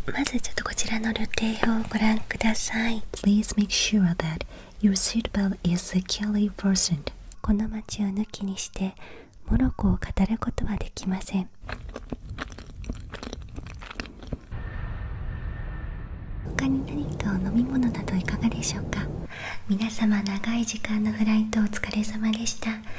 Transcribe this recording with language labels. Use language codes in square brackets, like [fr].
[ja] まずちょっとこちらの旅程をご覧ください。 [en] Please make sure that your seatbelt is securely fastened. [ja] この街を抜きにしてモロコを語ることはできません。他に何かお飲み物などいかがでしょうか。皆様、長い時間のフライトお疲れ様でした。